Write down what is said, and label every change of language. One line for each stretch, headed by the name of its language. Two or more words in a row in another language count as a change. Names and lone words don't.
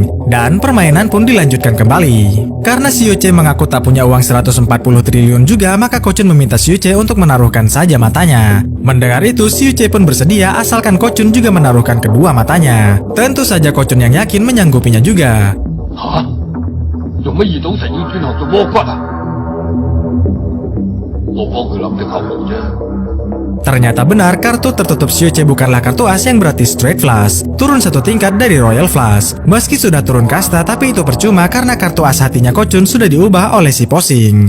Indonesian: Dan permainan pun dilanjutkan kembali. Karena Xiuche mengaku tak punya uang 140 triliun juga, maka Kocun meminta Xiuche untuk menaruhkan saja matanya. Mendengar itu, Xiuche pun bersedia asalkan Kocun juga menaruhkan kedua matanya. Tentu saja Kocun yang yakin menyanggupinya juga. Hah?
Cantonese: 做乜二賭神要轉行做魔骨啊？我幫佢諗的後路啫。
Indonesian: Ternyata benar, kartu tertutup Xiuce bukanlah kartu as yang berarti
English: straight flush.
Indonesian: Turun satu tingkat dari
English: royal flush.
Indonesian: Meski sudah turun kasta, tapi itu percuma karena kartu as hatinya Kocun sudah diubah oleh si Posing.